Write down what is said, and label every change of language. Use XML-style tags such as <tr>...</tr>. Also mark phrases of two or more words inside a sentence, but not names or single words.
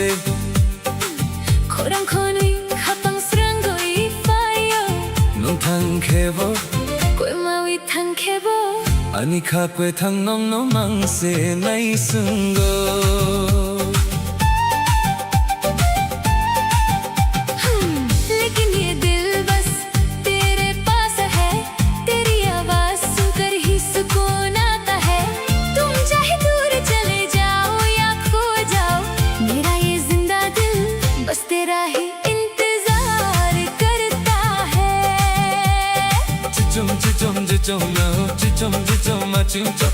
<trp>Korang koni kapang seranggo ifayo Nung thang khebo Kwe mawi thang kebo Ani khapwe thang nong no mangse nai sungo</trp> <hi>लेकिन ये दिल बस तेरे पास है तेरी आवाज सुनकर ही सुकून आता है तुम चाहे दूर चले जाओ या खो जाओ मेरा ये जिंदा दिल बस तेरा ही इंतजार करता है</hi> <trp>Chichum chichum chichum no chichum chichum machincho</trp>